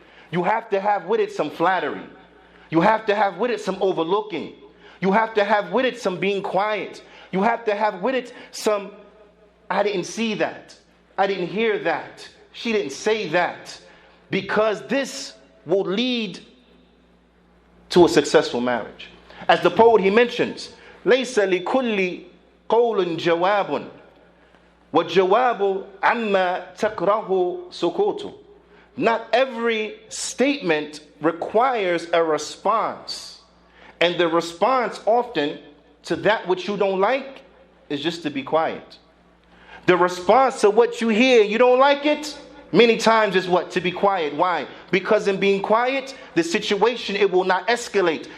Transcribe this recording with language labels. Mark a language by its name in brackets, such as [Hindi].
[English] You have to have with it some flattery. You have to have with it some overlooking. You have to have with it some being quiet. You have to have with it some, I didn't see that, I didn't hear that, she didn't say that, because this will lead to a successful marriage. As the poet, he mentions, [Arabic] لَيْسَ لِكُلِّ قَوْلٍ جَوَابٌ وَالْجَوَابُ عَمَّا تَكْرَهُ سُكُوتُ. [English] Not every statement requires a response. And the response often to that which you don't like is just to be quiet. The response to what you hear, you don't like it, many times is what? To be quiet. Why? Because in being quiet, the situation, it will not escalate.